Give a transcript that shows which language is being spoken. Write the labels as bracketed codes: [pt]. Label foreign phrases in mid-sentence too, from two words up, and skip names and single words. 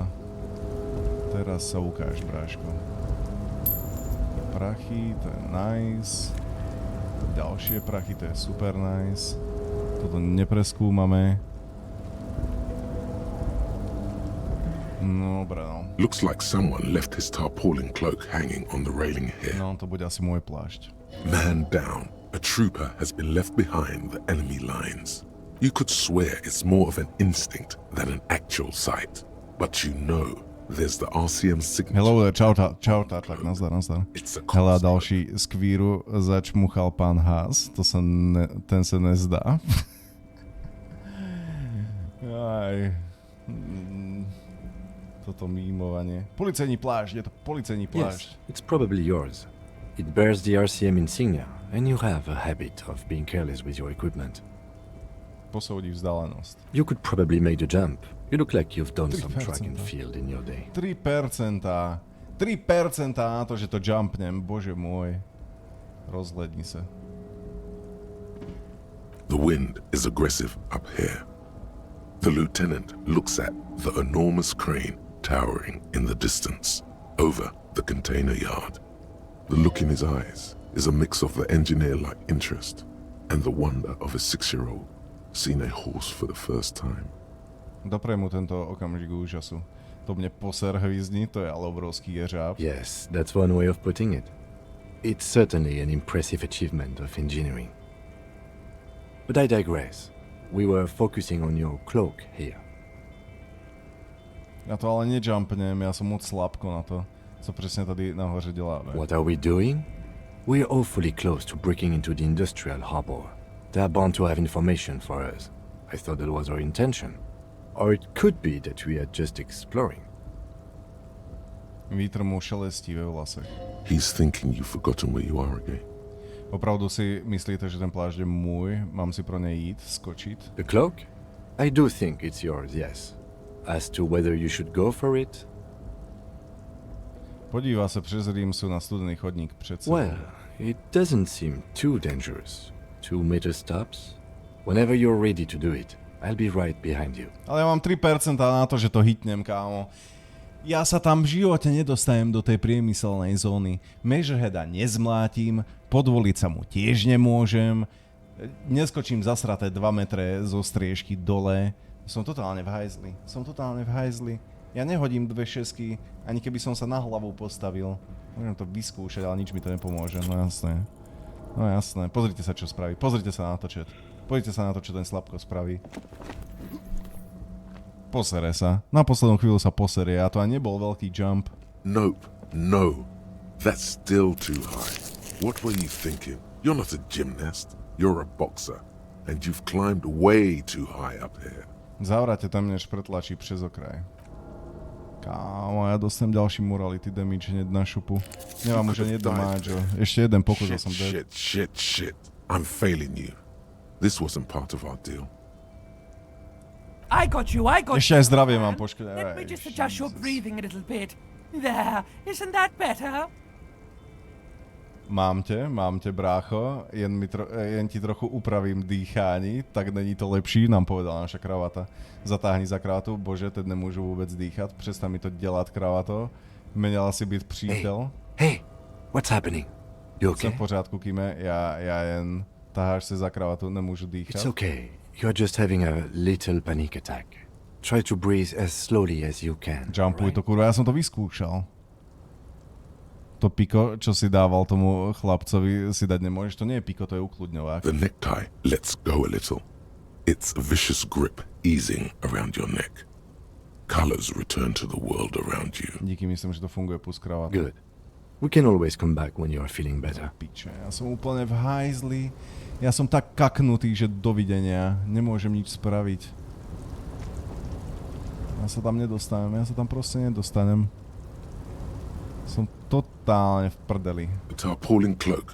[sk] Teraz sa ukáž, bráško. Prachy, to je nice. Ďalšie prachy, to je [en] super nice. [sk] Toto nepreskúmame. No, dobre, no. [en] Looks like someone left his tarpaulin cloak hanging on the railing here. [sk] No, to bude asi môj plášť. [en] Man down, a trooper has been left behind the enemy lines. You could swear it's more of an instinct than an actual sight. But you know, there's the RCM signature. Hello there, [cs] čau, tak nazdar. Hele, další z kvíru začmuchal pán Haas. [sk] Ten sa nezdá. Aj. Toto mímovanie. Policajný plášť, je to policajný plášť. [en] Yes, it's probably yours. It bears the RCM insignia, and you have a habit of being careless with your equipment. [cs] Posúdi vzdálenosť. [en] You could probably make the jump. You look like you've done some track and field in your day. [sk] 3% na to, že to jumpnem. Bože môj. [cs] Rozhledni sa. [en] The wind is aggressive up here. The lieutenant looks at the enormous crane towering in the distance over the container yard. The look in his eyes is a mix of the engineer-like interest and the wonder of a 6-year-old seeing a horse for the first time. [cs] Doprem mu tento okamžik úžasu. To mne poser hvízdni, to je ale obrovský jeřáb. [en] Yes, that's one way of putting it. It's certainly an impressive achievement of engineering. But I digress. We were focusing on your cloak here. [sk] Ja to ale nejumpnem, ja som moc slabko na to, [cs] co presne tady nahoře děláme. [en] What are we doing? We're awfully close to breaking into the industrial harbor. They're bound to have information for us. I thought that was our intention. Or it could be that we are just exploring. [cs] Vítr mu šelestí ve vlasech. [en] He's thinking you've forgotten where you are again. [cs] Opravdu si myslíte, že ten plášť je môj? Mám si pro nej jít, skočiť? [en] The cloak? I do think it's yours, yes. As to whether you should go for it? [cs] Podívá se přes Rímsu na studený chodník před sebou. [en] Well, it doesn't seem too dangerous. 2 meter stops. Whenever you're ready to do it, I'll be right behind you. [sk] Ale ja mám 3% na to, že to hitnem, kámo. Ja sa tam v živote nedostajem do tej priemyselnej zóny. Measureheada nezmlátim, podvoliť sa mu tiež nemôžem. Neskočím zasraté 2 metre zo striežky dole. Som totálne v hajzli. Ja nehodím 2 šesky, ani keby som sa na hlavu postavil. Môžem to vyskúšať, ale nič mi to nepomôže. No jasné. Pozrite sa, čo spraví. Pozrite sa na to, chat. Pozrite sa na to, čo ten slabko spraví. Posere sa. Na poslednú chvíľu sa posere. A to aj nebol veľký jump. [en] Nope. No. That's still too high. What were you thinking? You're not a gymnast. You're a boxer. And you've climbed way too high up here. [sk] Zavrate tam, než pretlačí přes okraj. Kámo, ja dostanem ďalší [en] morality damage [sk] hneď na šupu. Nemám už ani jedno máčo. Ešte jeden pokus a som dead. [en] Shit. I'm failing you. This wasn't part of our deal. I got you. [sk] Ešte aj zdravie mám poškodené. [en] Let me just adjust your breathing a little bit. There, isn't that better? [cs] Mám te, brácho. Jen ti trochu upravím dýchání, tak není to lepší, nám povedala naša kravata. Zatáhni za kravatu, bože, teď nemůžu vůbec dýchat, přestaň mi to dělat, kravato. Měla si být přítel. [en] Hey, what's happening? You okay? [cs] Jsem v pořádku, Kime, já jen taháš se za kravatu, nemůžu dýchat. [en] It's okay, you're just having a little panic attack. Try to breathe as slowly as you can. [sk] Jumpuj to, kurva, ja som to vyskúšal. To piko, čo si dával tomu chlapcovi, si dať nemôžeš. To nie je piko, to je ukludňovák. [en] The necktie lets go a little. Its vicious grip easing around your neck. Colors return to the world around you. [cs] Díky, myslím, že to funguje plus kravata. [en] Good. We can always come back when you are feeling better. [sk] Piče, ja som úplne v hajzli. Ja som tak kaknutý, že dovidenia. Nemôžem nič spraviť. Ja sa tam nedostanem, ja sa tam proste nedostanem. Som totálne v prdeli. [en] The tarpaulin cloak.